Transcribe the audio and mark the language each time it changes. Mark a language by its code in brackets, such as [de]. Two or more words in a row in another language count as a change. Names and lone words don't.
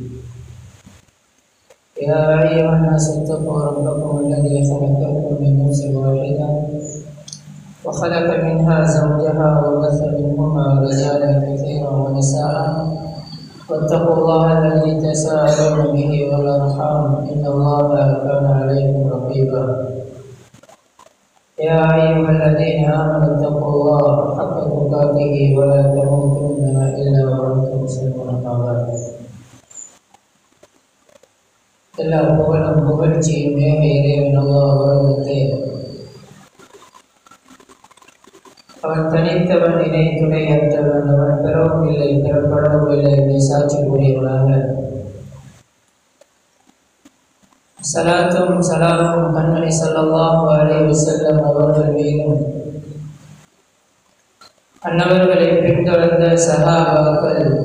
[ar] يا أيها الناس اتقوا ربكم الذي خلقكم من نفس واحدة وخلق منها زوجها وبث منهما رجالا كثيرا ونساء واتقوا الله الذي تساءلون به والأرحام إن الله كان عليكم رقيبا. يا أيها الذين آمنوا اتقوا الله حق تقاته ولا تموتن إلا وأنتم مسلمون. [ta] எல்லா புகழும் புகழ்ச்சியுமே இறைவன் அல்லாஹ் ஒருவனுக்கே. அவன் தனித்தவன், இணை துணையற்றவன், அவன் பெறவும் இல்லை பெறப்படவும் இல்லை என்று சாட்சி கூறியவனாக சலாத்தும் சலாமும் கண்மணி [ar] صلى الله عليه وسلم [ta] அவர்கள் மீதும் அன்னவர்களை பின்தொடர்ந்த சஹாபாக்கள்